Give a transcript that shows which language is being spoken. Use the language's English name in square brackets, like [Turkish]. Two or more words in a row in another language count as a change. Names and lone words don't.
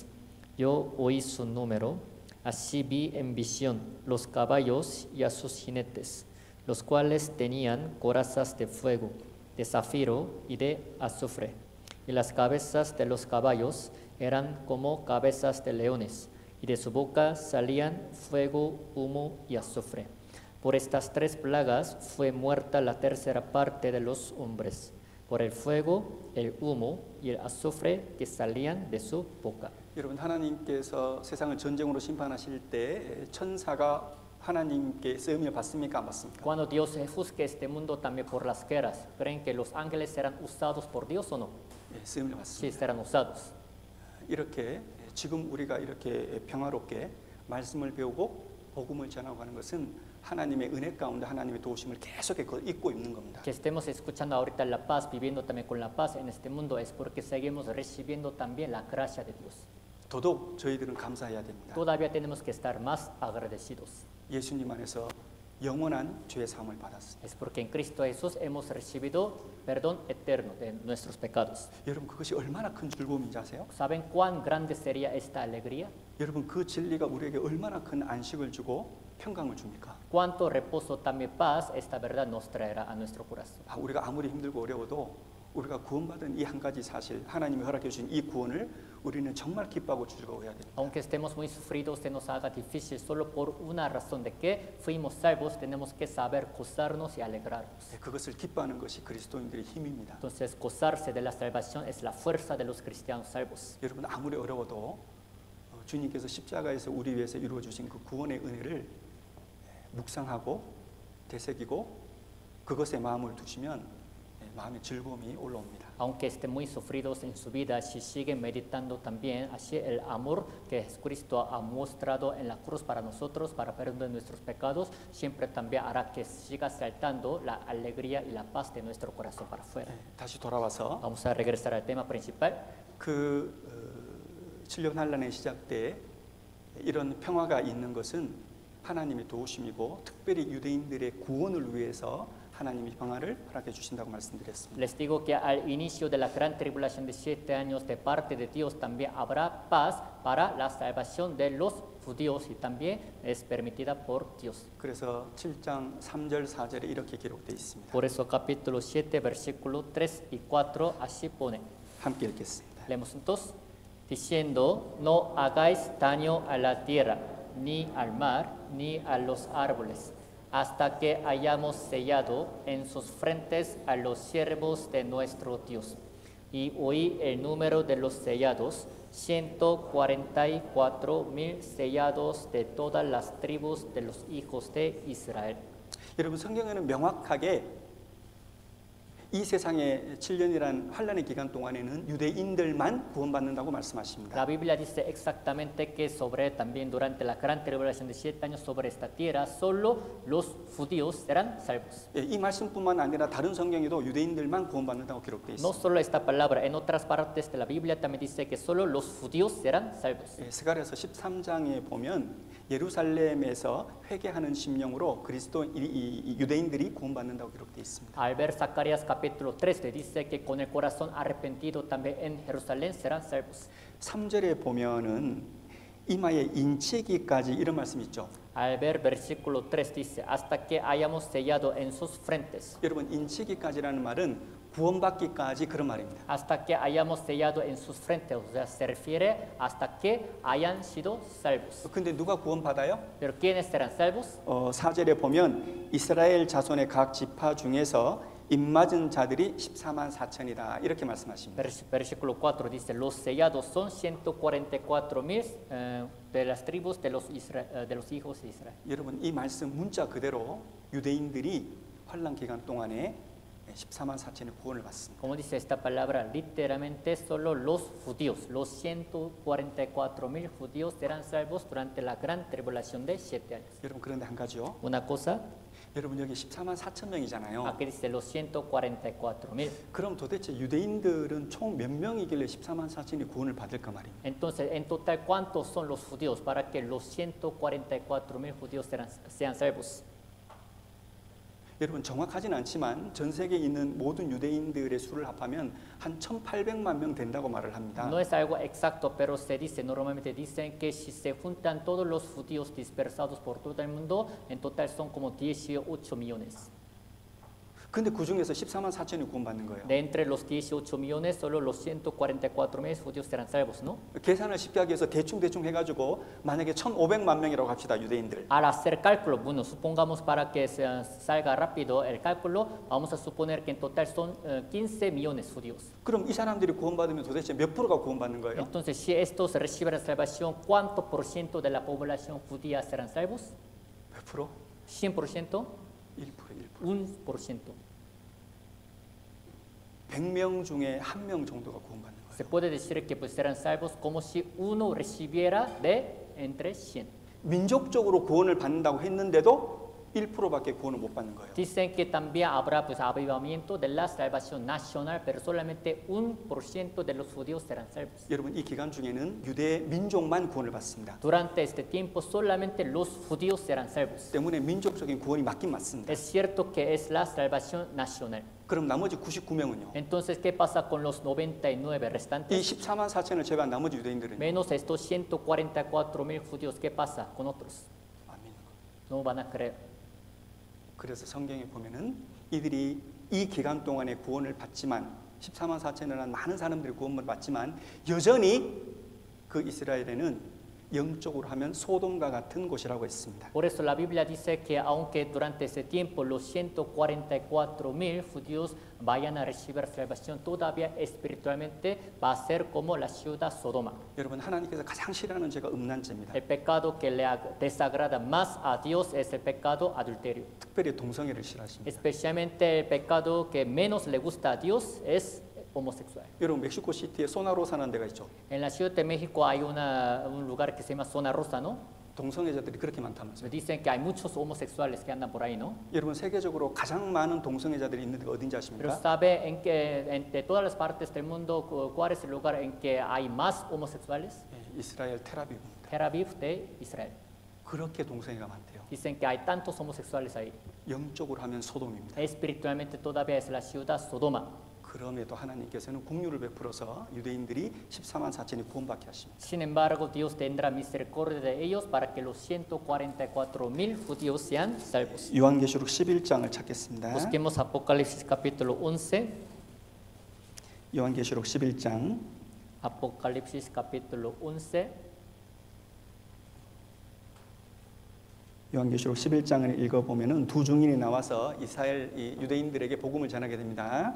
[Spanish] Yo oí su número, así vi en visión los caballos y a sus jinetes, los cuales tenían corazas de fuego, de zafiro y de azufre, y las cabezas de los caballos eran como cabezas de leones, y de su boca salían fuego, humo y azufre. Por estas tres plagas fue muerta la tercera parte de los hombres, por el fuego, el humo y el azufre que salían de su boca. [Korean] 여러분 하나님께서 세상을 전쟁으로 심판하실 때 천사가 하나님께 쓰임을 받습니까? 안 받습니까? [Spanish] Cuando Dios juzgue este mundo también por las guerras, ¿creen que los ángeles serán usados por Dios o no? [Korean] 예, 쓰임을 [Spanish] Sí, [Korean] 받습니다. [Spanish] serán usados. [Korean] 이렇게 지금 우리가 이렇게 평화롭게 말씀을 배우고 복음을 전하고 가는 것은 하나님의 은혜 가운데 하나님의 도우심을 계속 잊고 있는 겁니다. [Spanish] Que estemos escuchando ahorita la paz, viviendo también con la paz en este mundo, es porque seguimos recibiendo también la gracia de Dios. [Korean] 더더욱 저희들은 감사해야 됩니다. [Spanish] Todavía tenemos que estar más agradecidos. [Korean] 예수님 안에서 영원한 죄 사함을 받았습니다. [Spanish] Es porque en Cristo Jesús hemos recibido perdón eterno de nuestros pecados. [Korean] 여러분 그것이 얼마나 큰 즐거움인지 아세요? [Spanish] ¿Saben cuán grande sería esta alegría? [Korean] 여러분 그 진리가 우리에게 얼마나 큰 안식을 주고 평강을 줍니까? [Spanish] ¿Cuánto reposo también paz esta verdad nos traerá a nuestro corazón? [Korean] 우리가 아무리 힘들고 어려워도 우리가 구원받은 이 한 가지 사실, 하나님이 허락해 주신 이 구원을 우리는 정말 기뻐하고 즐거워해야 됩니다. [Spanish] Aunque estemos muy sufridos, se nos haga difícil solo por una razón de que fuimos salvos, tenemos que saber gozarnos y alegrarnos. [Korean] 그것을 기뻐하는 것이 그리스도인들의 힘입니다. [Spanish] Entonces, gozarse de la salvación es la fuerza de los cristianos salvos. [Korean] 여러분 아무리 어려워도 주님께서 십자가에서 우리 위해서 이루어 주신 그 구원의 은혜를 묵상하고 되새기고 그것에 마음을 두시면 마음의 즐거움이 올라옵니다. [Spanish] Aunque estén muy sufridos en su vida, si siguen meditando también así el amor que Jesucristo ha mostrado en la cruz para nosotros, para perdón de nuestros pecados, siempre también hará que siga saltando la alegría y la paz de nuestro corazón para afuera. [Korean] 다시 돌아와서 [Spanish] Vamos a regresar al tema principal. [Korean] 그 7년 환란의 시작 때 이런 평화가 있는 것은 하나님의 도우심이고 특별히 유대인들의 구원을 위해서 하나님이 평화를 허락해 주신다고 말씀드렸습니다. [Spanish] Les digo que al inicio de la gran tribulación de 7 años de parte de Dios también habrá paz para la salvación de los judíos y también es permitida por Dios. [Korean] 그래서 7장 3절 4절에 이렇게 기록되어 있습니다. [Spanish] Por eso capítulo 7 versículo 3 y 4 así pone. [Korean] 함께 읽겠습니다. [Spanish] Leemos juntos. Diciendo, no hagáis daño a la tierra, ni al mar, ni a los árboles, hasta que hayamos sellado en sus frentes a los siervos de nuestro Dios. Y oí el número de los sellados, 144,000 sellados de todas las tribus de los hijos de Israel. [Korean] 여러분 성경에는 명확하게 이 세상의 7년이란 환란의 기간 동안에는 유대인들만 구원받는다고 말씀하십니다. [Spanish] La Biblia dice exactamente que sobre también durante la gran tribulación de 7 años sobre esta tierra, solo los judíos serán salvos. [Korean] 이 말씀뿐만 아니라 다른 성경에도 유대인들만 구원받는다고 기록되어 [Spanish] No [Korean] 있습니다. [Spanish] solo esta palabra, en otras partes de la Biblia también dice que solo los judíos serán salvos. [Korean] 스가랴서 13장에 보면 예루살렘에서 회개하는 심령으로 그리스도 유대인들이 구원받는다고 기록되어 있습니다. [Spanish] Al ver Zacarías capítulo 13 dice que con el corazón arrepentido también en Jerusalén serán salvos. [Korean] 3절에 보면은 이마에 인치기까지 이런 말씀 있죠. [Spanish] Al ver versículo 3 dice, hasta que hayamos sellado en sus frentes. [Korean] 여러분 인치기까지라는 말은 구원받기까지 그런 말입니다. [Spanish] Hasta que hayamos sellado en sus frentes, o sea, se refiere hasta que hayan sido salvos. [Korean] 근데 누가 구원받아요? [Spanish] Pero ¿quiénes serán salvos? [Korean] 4절에 보면 이스라엘 자손의 각 지파 중에서 입맞은 자들이 14만 4천이다 이렇게 말씀하십니다. [Spanish] Versículo 4 dice, los sellados son 144,000 de las tribus de los hijos de Israel. [Korean] 여러분 이 말씀 문자 그대로 유대인들이 환란 기간 동안에 14만 4천의 구원을 받습니다. [Spanish] Como dice esta palabra, literalmente solo los judíos, los 144,000 judíos serán salvos durante la gran tribulación de 7 años. [Korean] 여러분 그런데 한 가지요. [Spanish] Una cosa, [Korean] 여러분 여기 14만 4천 명이잖아요. [Spanish] aquí dice los 144,000. [Korean] 그럼 도대체 유대인들은 총 몇 명이길래 14만 4천이 구원을 받을까 말입니다. [Spanish] Entonces, en total, ¿cuántos son los judíos para que los 144,000 judíos sean salvos? [Korean] 여러분 정확하진 않지만 전 세계에 있는 모든 유대인들의 수를 합하면 한 1,800만 명 된다고 말을 합니다. [Spanish] No es algo exacto, pero se dice, normalmente dicen que si se juntan todos los judíos dispersados por todo el mundo, en total son como 18 millones. [Korean] 근데 그 중에서 14만 4천이 구원받는 거예요. [Spanish] De entre los 18 millones, solo los 144,000 judíos serán salvos, ¿no? [Korean] 계산을 쉽게 하기 위해서 대충 해가지고 만약에 1,500만 명이라고 합시다 유대인들. [Spanish] Al hacer cálculo, bueno, supongamos para que salga rápido el cálculo, vamos a suponer que en total son 15 millones judíos. [Korean] 그럼 이 사람들이 구원받으면 도대체 몇 프로가 구원받는 거예요? [Spanish] Entonces, si estos reciben la salvación, ¿cuánto por ciento de la población judía serán salvos? [Korean] 몇 프로? 100%, 1%. 1%. 100명 중에 1명 정도가 구원받는 거예요. [Spanish] Se puede decir que pues serán salvos como si uno recibiera de entre 100. [Korean] 민족적으로 구원을 받는다고 했는데도 1%밖에 구원을 못 받는 거예요. [Spanish] Dicen que también habrá pues avivamiento de la salvación nacional, pero solamente 1% de los judíos serán salvos. [Korean] 여러분 이 기간 중에는 유대 민족만 구원을 받습니다. [Spanish] Durante este tiempo solamente los judíos serán salvos. [Korean] 때문에 민족적인 구원이 맞긴 맞습니다. [Spanish] Es cierto que es la salvación nacional. [Korean] 그럼 나머지 99명은요? [Spanish] Entonces, ¿qué pasa con los 99 [Korean] 이 [Spanish] restantes? [Korean] 14만 4천을 제외한 나머지 유대인들은요? [Spanish] Menos estos 144,000 judíos, ¿qué pasa con otros? [Korean] 안 믿는 거예요. [Spanish] No van a creer. [Korean] 그래서 성경에 보면은 이들이 이 기간 동안에 구원을 받지만 14만 4천이라는 많은 사람들이 구원을 받지만 여전히 그 이스라엘에는 영적으로 하면 소돔과 같은 곳이라고 했습니다. [Spanish] Por eso la Biblia dice que aunque durante ese tiempo los 144,000 judíos vayan a recibir salvación, todavía espiritualmente va a ser como la ciudad Sodoma. [Korean] 여러분 하나님께서 가장 싫어하는 죄가 음란죄입니다. [Spanish] El pecado que le desagrada más a Dios es el pecado adulterio. [Korean] 특별히 동성애를 싫어하십니다. [Spanish] Especialmente el pecado que menos le gusta a Dios es homosexual. [Korean] 여러분 멕시코 시티에 소나로사라는 데가 있죠. [Spanish] En la Ciudad de México hay un lugar que se llama Zona Rosa, ¿no? [Korean] 동성애자들이 그렇게 많다면서요. [Spanish] Dicen que hay muchos homosexuales que andan por ahí, ¿no? [Korean] 여러분 세계적으로 가장 많은 동성애자들이 있는 데가 어딘지 [Spanish] Pero [Korean] 아십니까? [Spanish] ¿sabe en que entre todas las partes del mundo cuál es el lugar en que hay más homosexuales? [Korean] 예, 이스라엘 테라비브입니다. [Spanish] Tel Aviv de Israel. [Korean] 그렇게 동성애가 많대요. [Spanish] Dicen que hay tantos homosexuales ahí. [Korean] 영적으로 하면 소돔입니다. [Spanish] Espiritualmente todavía es la ciudad Sodoma. [Korean] 그럼에도 하나님께서는 긍휼을 베풀어서 유대인들이 14만 4천이 구원받게 하십니다. [Spanish] Sin embargo, Dios tendrá misericordia de ellos para que los 144,000 judíos sean salvos. [Korean] 요한계시록 11장을 찾겠습니다. [Spanish] Busquemos Apocalipsis capítulo 11. [Korean] 요한계시록 11장 [Spanish] Apocalipsis capítulo 11. [Korean] 요한계시록 11장을 읽어보면은 두 증인이 나와서 이스라엘 유대인들에게 복음을 전하게 됩니다.